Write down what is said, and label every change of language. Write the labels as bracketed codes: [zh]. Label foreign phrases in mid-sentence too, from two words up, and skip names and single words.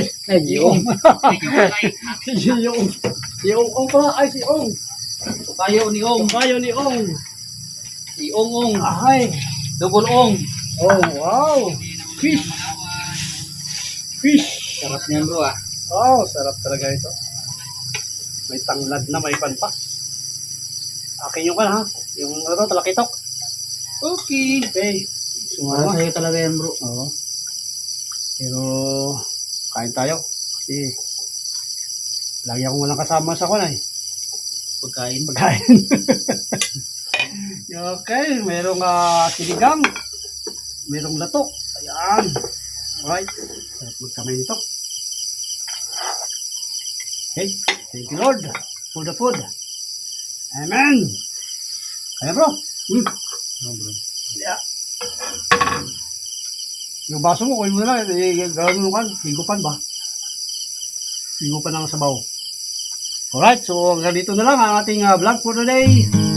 [tl] Gio. si Gio Ong. Si Ong Ong pala. Ay, si Ong. Tukayo ni Ong. Kayo ni Ong. Si Ong Ong. Ahay. Double Ong. [en] Oh, wow. Fish. Fish. [tl] Sarap niyan bro ah. Oh, sarap talaga ito. May tanglad na, may pan pa. Akin yung ha. Yung ano, talakitok. Okay. Okay. Para Sumama. sa'yo talaga yan bro. Oo. Pero, kain tayo. Kasi, lagi akong walang kasama sa kuna eh. Pagkain. Pagkain. Okay, merong sinigang. Merong latok. Ayan. Alright. Sarap magkamay nito. Okay. [en] Thank you Lord for the food. [tl] Amen. Kaya bro. No bro. Yeah. Yung baso mo, kuhin mo na. Gawin mo kan. Higupan ba? Igo pa ng sabaw. Alright, so hanggang dito na lang ang ating vlog [en] for today.